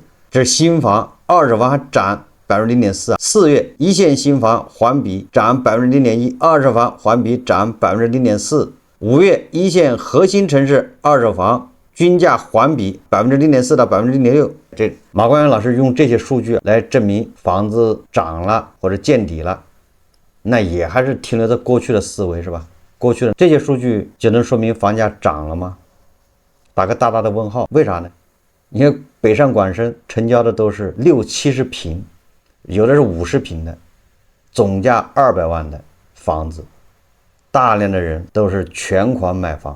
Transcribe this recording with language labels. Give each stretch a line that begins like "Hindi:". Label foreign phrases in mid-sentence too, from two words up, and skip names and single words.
Chinese: 這是新房，二手房還漲 0.4%。4月一線新房環比漲 0.1%， 二手房環比漲 0.4%。5月一線核心城市二手房均價環比 0.4% 到 0.6%。這馬光遠老師用這些數據來證明房子漲了或者見底了，那也還是停留在過去的思維，是吧？過去的這些數據就能說明房價漲了嗎？打個大大的問號。為啥呢？你看北上廣深成交的都是60-70平，有的是50平的，總價200萬的房子，大量的人都是全款買房。